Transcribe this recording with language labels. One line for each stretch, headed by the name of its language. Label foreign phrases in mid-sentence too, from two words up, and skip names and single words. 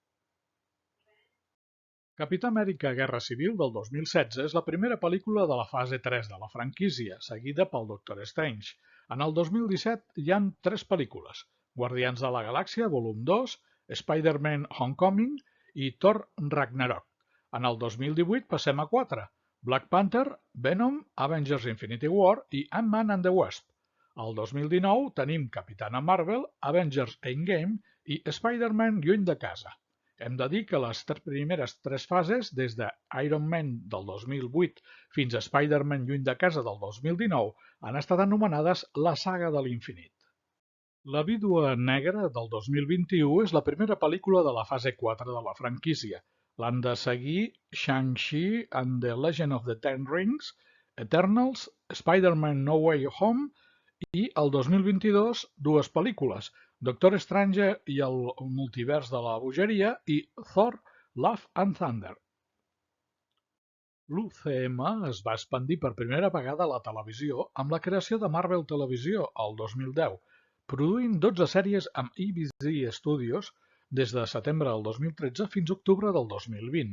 Catalan: Capità Amèrica Guerra Civil del 2016 és la primera pel·lícula de la fase 3 de la franquícia, seguida pel Doctor Strange. En el 2017 hi han 3 pel·lícules: Guardians de la Galàxia volum 2, Spider-Man Homecoming i Thor Ragnarok. En el 2018 passem a 4: Black Panther, Venom, Avengers Infinity War i Ant-Man and the Wasp. El 2019 tenim Capitana Marvel, Avengers Endgame i Spider-Man Lluny de casa. Hem de dir que les primeres 3 fases, des de Iron Man del 2008 fins a Spider-Man Lluny de casa del 2019, han estat anomenades la saga de l'infinit. La vídua negra del 2021 és la primera pel·lícula de la fase 4 de la franquícia. L'han de seguir Shang-Chi and the Legend of the Ten Rings, Eternals, Spider-Man No Way Home i el 2022 dues pel·lícules, Doctor Strange i el multivers de la bogeria i Thor Love and Thunder. L'UCM es va expandir per primera vegada a la televisió amb la creació de Marvel Televisió el 2010, produint 12 sèries amb ABC Studios des de setembre del 2013 fins a octubre del 2020.